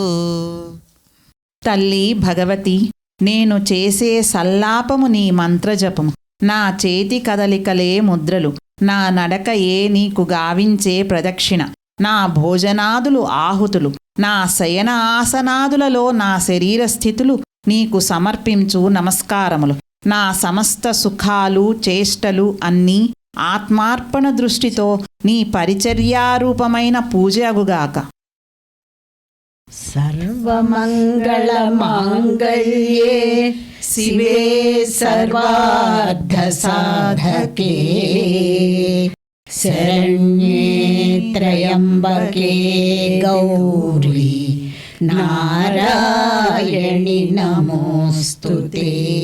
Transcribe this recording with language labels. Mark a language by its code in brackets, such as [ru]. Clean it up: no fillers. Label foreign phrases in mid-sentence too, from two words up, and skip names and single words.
[te] తల్లి భగవతి, నేను చేసే సల్లాపము నీ మంత్రజపము, నా చేతి కదలికలే ముద్రలు, నా నడకయే నీకు గావించే ప్రదక్షిణ, నా భోజనాదులు ఆహుతులు, నా శయన ఆసనాదులలో నా శరీర స్థితులు నీకు సమర్పించు నమస్కారములు. నా సమస్త సుఖాలు చేష్టలు అన్నీ ఆత్మార్పణ దృష్టితో నీ పరిచర్యారూపమైన పూజగుగాక. [sa] सर्वमङ्गलमाङ्गल्ये शिवे सर्वार्थसाधके शरण्ये त्र्यम्बके गौरी नारायणि नमोऽस्तुते।